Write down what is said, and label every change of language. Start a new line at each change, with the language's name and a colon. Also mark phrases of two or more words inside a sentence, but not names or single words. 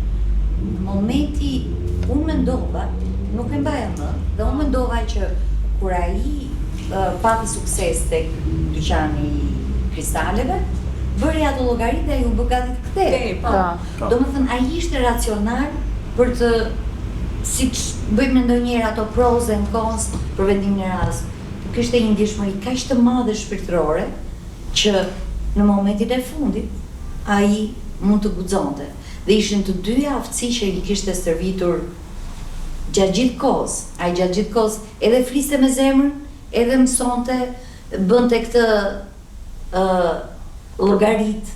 Albanian: Në momenti unë mendova, nuk e mbaja më, dhe unë mendova që kur ai pati sukses tek dyqani I kristaleve, bëri ato llogaritë dhe ju bë gati të kthehej. Domethënë ai ishte racional për të, siç bëjmë ndonjëherë ato
English: pros and cons
Albanian: për vendimin e radhës. Kishte një ndjeshmëri kaq të madhe shpirtërore që në momentin e fundit ai mund të guxonte. Dhe ishin të dyja aftësi që I kishte servitur gjatë gjithë kohës. Ai gjatë gjithë kohës edhe fliste me zemrën, edhe mësonte, bënte këtë llogarit.